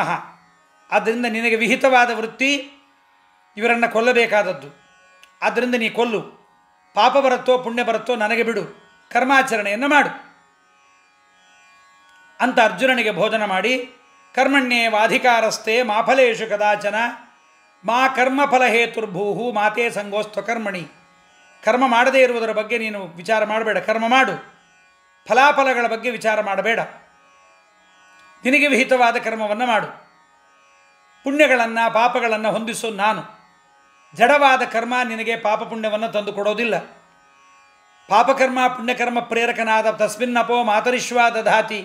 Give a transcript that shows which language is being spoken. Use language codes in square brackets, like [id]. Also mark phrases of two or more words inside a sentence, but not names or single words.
[kn] ಆದ್ದರಿಂದ ನಿನಗೆ ವಿಹಿತವಾದ ವೃತ್ತಿ ಇವರನ್ನು ಕೊಲ್ಲಬೇಕಾದದ್ದು. ಆದ್ದರಿಂದ ನೀ ಕೊಲ್ಲು, ಪಾಪ ಬರುತ್ತೋ ಪುಣ್ಯ ಬರುತ್ತೋ ನನಗೆ ಬಿಡು, ಕರ್ಮಾಚರಣೆಯನ್ನು ಮಾಡು ಅಂತ ಅರ್ಜುನನಿಗೆ ಬೋಧನ ಮಾಡಿ, [sa] ಕರ್ಮಣ್ಯೇವಾಧಿಕಾರಸ್ಥೆ ಮಾ ಫಲೇಶು ಕದಾಚನ ಮಾ ಕರ್ಮಫಲ ಹೇತುರ್ಭೂಹು ಮಾತೇ ಸಂಗೋಸ್ತ್ವ ಕರ್ಮಣಿ. [kn] ಕರ್ಮ ಮಾಡದೇ ಇರುವುದರ ಬಗ್ಗೆ ನೀನು ವಿಚಾರ ಮಾಡಬೇಡ, ಕರ್ಮ ಮಾಡು. ಫಲಾಫಲಗಳ ಬಗ್ಗೆ ವಿಚಾರ ಮಾಡಬೇಡ, ನಿನಗೆ ವಿಹಿತವಾದ ಕರ್ಮವನ್ನು ಮಾಡು. ಪುಣ್ಯಗಳನ್ನು ಪಾಪಗಳನ್ನು ಹೊಂದಿಸೋ ನಾನು. ಜಡವಾದ ಕರ್ಮ ನಿನಗೆ ಪಾಪ ಪುಣ್ಯವನ್ನು ತಂದು ಕೊಡೋದಿಲ್ಲ. ಪಾಪಕರ್ಮ ಪುಣ್ಯಕರ್ಮ ಪ್ರೇರಕನಾದ [sa] ತಸ್ಮಿನ್ನಪೋ ಮಾತರಿಶ್ವಾ ದಧಾತಿ.